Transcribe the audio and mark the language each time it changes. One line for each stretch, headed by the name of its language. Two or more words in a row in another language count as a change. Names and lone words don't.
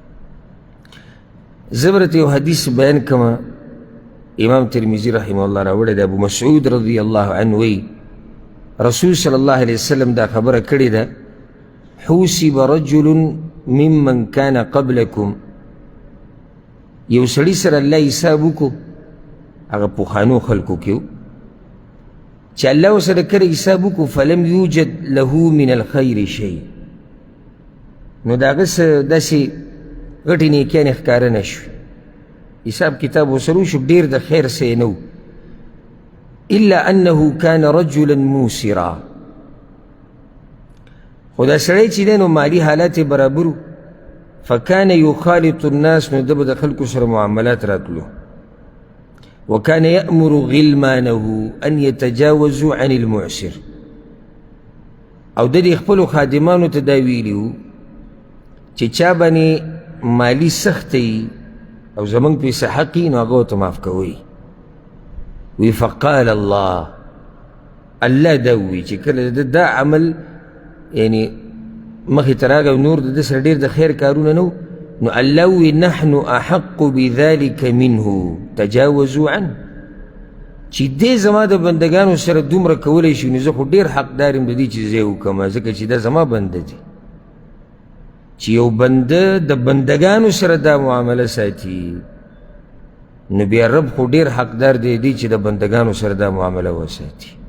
Pashto: زبرت یو حدیث بیان کما امام ترمذی
Arabic: رحمه الله
Pashto: راوړی د ابو مسعود
Arabic: رضی الله عنه
Pashto: وی رسول صلی
Arabic: الله علیه وسلم
Pashto: دا خبره کړې ده
Arabic: حوسب رجل ممن كان قبلكم
Pashto: یو سړي سره الله حساب وکړو هغه پخوانو خلکو کې چې الله ورسره کړی حساب وکړو
Arabic: فلم یوجد له من الخیر شی
Pashto: نو د هغه څه داسې غټې نیکیانې ښکاره نه شوې حساب کتاب ورسره وشو ډېر د خیر څه یې نه و
Arabic: الا انه كان رجلا موسرا
Pashto: خو دا سړی چې دی نو مالي حالات یې برابر و
Arabic: فكان يخالط الناس
Pashto: نو ده به د خلکو سره معاملات راتلو
Arabic: وكان يأمر غلمانه أن يتجاوزوا عن المعسر
Pashto: او د دې خپلو خادمانو ته دا ویلي وو چې چا باندې مالي سخته وي او زموږ پې څه حق وي نو هغه ورته معاف کوئ وی
Arabic: فقال الله الله
Pashto: دا ووی چې کله دا عمل یعنی مخې ته راغی نور د ده سره ډېر د خیر کارونه نه نو الله وی
Arabic: نحن احق بذلك منه تجاوزوا عنه
Pashto: چې دې زما د بندګانو سره دومره کولی شي نو زه خو ډېر حقدار یم د دې چې زه یې وکړم ځکه چې دا زما بنده دي چې یو بنده د بندګانو سره دا معامله ساتي نو بیا رب خو ډېر حقدار دی چې د بندګانو سره دا معامله وساتي